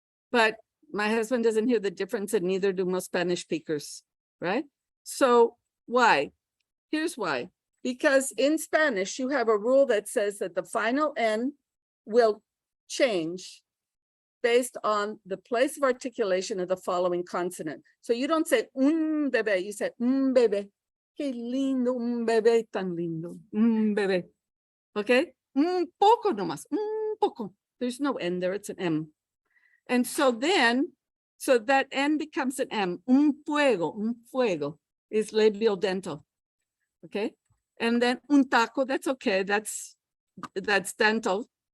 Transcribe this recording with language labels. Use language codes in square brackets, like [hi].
[en] But my husband doesn't hear the difference, and neither do most Spanish speakers, right? So why? Here's why. Because in Spanish, you have a rule that says that the final N will change based on the place of articulation of the following consonant. So you don't say un bebé, you say un bebé. [es] Qué lindo, un bebé tan lindo, un bebé. Okay? Un poco nomás, un poco. [en] There's no N there, it's an M. And so then, so that N becomes an M. Un fuego is labial dental. Okay? And then un taco, that's okay, that's dental.